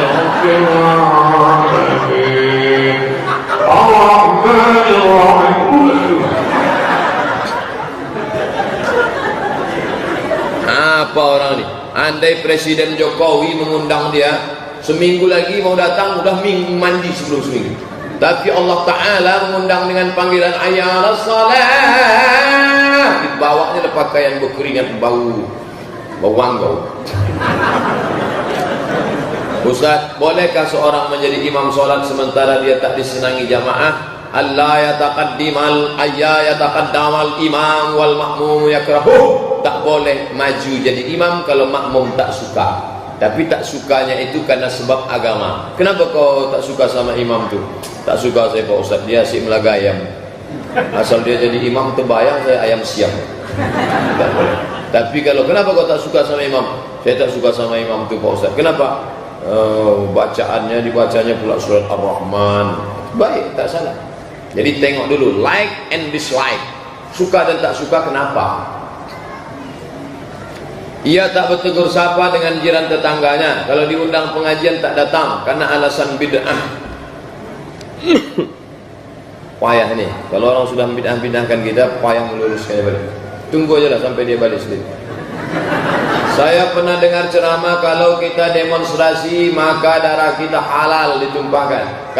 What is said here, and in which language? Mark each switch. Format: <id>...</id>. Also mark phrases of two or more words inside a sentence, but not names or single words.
<ms>Apa orang ini? Andai Presiden Jokowi mengundang dia, seminggu lagi mau datang, udah mandi sebelum seminggu. Tapi Allah Ta'ala mengundang dengan panggilan</ms> <ar>حي على الصلاة.</ar> <ms>Dibawanya ada pakaian berkeringat bau wanggau. Ustaz, bolehkah seorang menjadi imam solat sementara dia tak disenangi jamaah?</ms> <ar>الله يتقدم الإمام والمأموم يكرهه.</ar> <ms>Tak boleh maju jadi imam kalau makmum tak suka. Tapi tak sukanya itu karena sebab agama. Kenapa kau tak suka sama imam tu? Tak suka saya Pak Ustaz, dia asyik melaga ayam. Asal dia jadi imam terbayang saya ayam siam. Tak boleh. Tapi kalau kenapa kau tak suka sama imam? Saya tak suka sama imam tu Pak Ustaz. Kenapa? Bacaannya dibacanya pula surat Ar-Rahman. Baik, tak salah. Jadi tengok dulu</ms> <en>like and dislike.</en> <ms>Suka dan tak suka kenapa? Ia tak bertegur sapa dengan jiran tetangganya. Kalau diundang pengajian tak datang karena alasan bid'ah. Payah ini. Kalau orang sudah bid'ah-bid'ahkan kita, payah meluruskannya balik. Tunggu aja lah sampai dia balik sendiri. Saya pernah dengar ceramah kalau kita demonstrasi maka darah kita halal ditumpahkan.</ms>